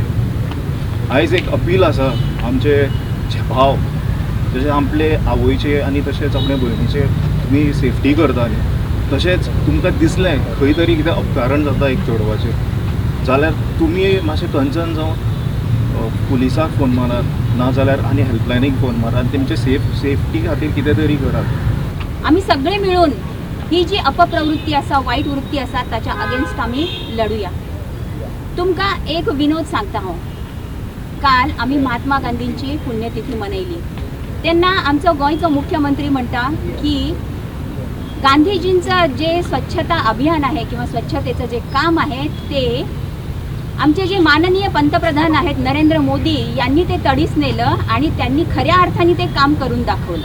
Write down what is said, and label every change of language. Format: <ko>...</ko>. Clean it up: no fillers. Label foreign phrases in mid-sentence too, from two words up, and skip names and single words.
<kok>आयज एक अपील आसा आमचे भाव, जशें आपले आवयचे आनी तशेंच आपल्या भयणीचे तुमी सेफ्टी करता न्ही, तशेंच तुमकां दिसलें खंय तरी कितें अपकारण जाता एक चेडवाचेर, जाल्यार तुमी मातशें कन्सर्न जावन पुलिसाक फोन मारात, नाजाल्यार आनी हेल्पलायनीक फोन मारात, तेमचे सेफ्टी खातीर कितें तरी करात.</kok> <mr>आम्ही सगळे मिळून ही जी अपप्रवृत्ती आसा, वाईट वृत्ती आसा ताच्या अगेन्स्ट आम्ही लढूया.</mr> <kok>तुमकां एक विनोद सांगता हांव. काल आम्ही महात्मा गांधींची पुण्यतिथी मनयली. त्यांना आमचं गोंयचो मुख्यमंत्री म्हणता</kok> <mr>की गांधीजींचं जे स्वच्छता अभियान आहे किंवा स्वच्छतेचं जे काम आहे ते आमचे जे माननीय पंतप्रधान आहेत नरेंद्र मोदी यांनी ते तडीस नेलं आणि त्यांनी खऱ्या अर्थाने ते काम करून दाखवलं.</mr>